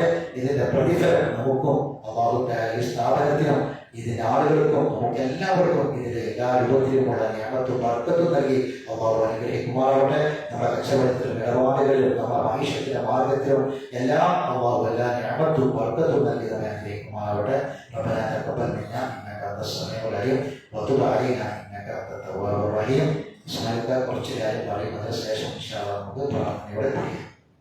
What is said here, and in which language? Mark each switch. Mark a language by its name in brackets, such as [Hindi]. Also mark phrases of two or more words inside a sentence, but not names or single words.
[Malayalam] ഇതിന്റെ പ്രതിഫലം നമുക്കും അല്ലാഹു ഈ സ്ഥാപനത്തിനും ഇതിന്റെ ആളുകൾക്കും നമുക്ക് എല്ലാവർക്കും ഇതിന്റെ എല്ലാ രൂപത്തിലുമുള്ള നിയമത്തും ബർക്കത്തും നൽകി അല്ലാഹു അനുഗ്രഹിക്കുമാറാവട്ടെ. നമ്മുടെ കച്ചവടത്തിലും ഇടപാടുകളിലും നമ്മുടെ മനുഷ്യത്തിന്റെ മാർഗത്തിലും എല്ലാം അല്ലാഹു എല്ലാ നിയമത്തും ബർക്കത്തും നൽകി നമ്മെ അനുഗ്രഹിക്കുമാറാവട്ടെ. [Arabic] ربنا تقبل منا انك انت السميع العليم وتب علينا انك انت التواب الرحيم. [Malayalam] കുറച്ച് കാര്യം പറയുന്നതിന് ശേഷം [Arabic] إن شاء الله [Malayalam] നമുക്ക് പ്രാർത്ഥനയോടെ പഠിക്കാം.